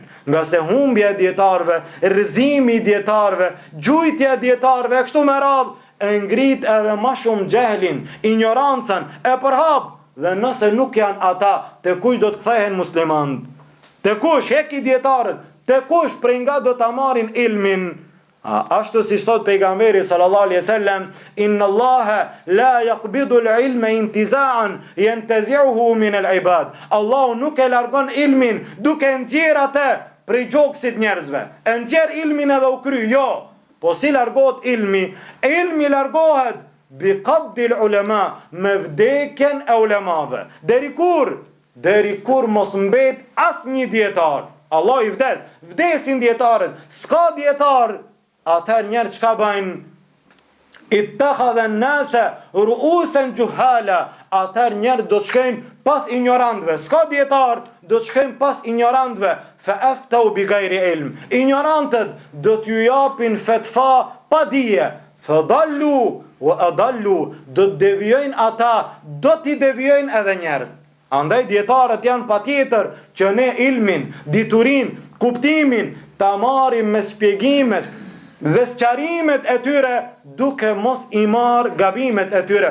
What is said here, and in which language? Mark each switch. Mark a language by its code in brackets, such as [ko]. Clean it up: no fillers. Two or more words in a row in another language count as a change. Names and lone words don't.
[sq] Nga se humbja e dietarëve, rrëzimi i dietarëve, gjujtja e dietarëve, kështu me radhë, e ngrit edhe ma shumë gjehlin, ignorancën, e përhap, dhe nëse nuk janë ata, të kush do të kthehen muslimanët? Të kush, heki dietarët, të kush prej nga do të marrin ilmin? Ashtu si thot pejgamberi [ar] صلى الله عليه وسلم, إن الله لا يقبض العلم انتزاعا ينتزعه من العباد. [sq] Allahu nuk e largon ilmin duke nxjerr atë prej gjoksit njerëzve. E nxjerr ilmin edhe u kry, jo. Po si largohet ilmi? Ilmi largohet [ar] بقبض العلماء, [sq] me vdekjen e ulemave. Deri kur? Deri kur mos mbet as një dietar. Allah i vdes, vdesin dietarët, s'ka dietar. Atëherë njerë çka bëjnë? [ar] اتخذ الناس رؤوسا جهالا. [sq] Atëherë njerë do të shkojnë pas ignorantëve. S'ka dietar, do të shkojnë pas ignorantëve. [ar] فأفتوا بغير علم. [sq] Ignorantët do t'ju japin fetva pa dije. [ar] فضلوا وأضلوا. [sq] Do të devijojnë ata, do t'i devijojnë edhe njerëz. Andaj dietarët janë patjetër që ne ilmin, diturin, kuptimin ta marrim me shpjegimet dhe sqarimet e tyre, duke mos i marr gabimet e tyre.